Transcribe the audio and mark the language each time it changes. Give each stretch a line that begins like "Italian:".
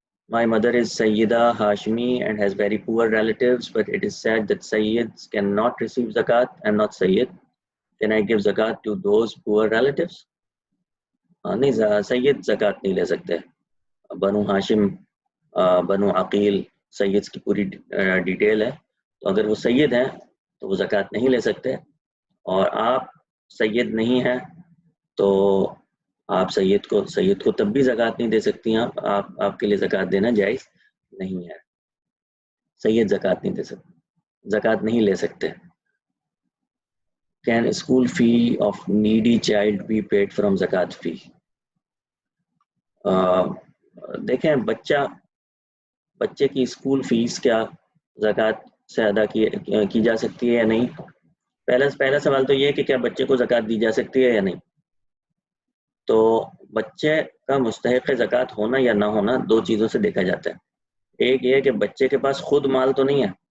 English: My mother is Sayyida Hashmi and has very poor relatives, but it is said that Sayyids cannot receive zakat. I am not Sayyid. Can I give zakat to those poor relatives?
Urdu: نہیں، سید زکات نہیں لے سکتے. بنو ہاشم، بنو عقیل، سید کی پوری detail ہے، تو اگر وہ سید ہیں تو وہ زکات نہیں لے سکتے. اور آپ سید نہیں ہیں تو آپ سید کو تب بھی زکات نہیں دے سکتی ہیں. آپ کے لیے زکات دینا جائز نہیں ہے. سید زکات نہیں دے سکتے، زکات نہیں لے سکتے.
English: Can school fee of needy child be paid from zakat fee?
Urdu: دیکھیں، بچے کی اسکول فیس کیا زکات سے ادا کی جا سکتی ہے یا نہیں؟ پہلا سوال تو یہ کہ کیا بچے کو زکات دی جا سکتی ہے یا نہیں. تو بچے کا مستحق زکات ہونا یا نہ ہونا دو چیزوں سے دیکھا جاتا ہے. ایک یہ کہ بچے کے پاس خود مال تو نہیں ہے،